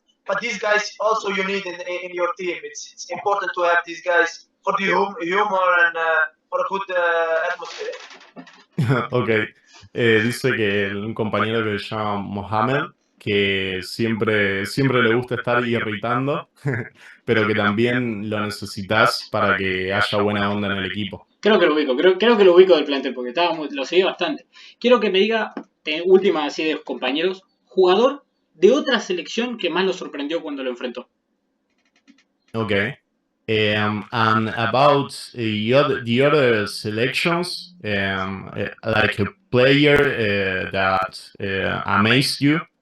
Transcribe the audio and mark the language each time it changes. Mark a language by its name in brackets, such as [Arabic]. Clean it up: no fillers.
[English] But these guys also you need in your team. It's important to have these guys for the humor and for a good atmosphere. Ok. [Spanish] Dice que un compañero que se llama Mohamed, que siempre le gusta estar irritando, pero que también lo necesitas para que haya buena onda en el equipo. Creo que lo ubico, creo que lo ubico del plantel, porque lo seguí bastante. Quiero que me diga, última así de compañeros, jugador de otra selección que más lo sorprendió cuando lo enfrentó. Ok. [English] And about the other selections, like a player that amazed you.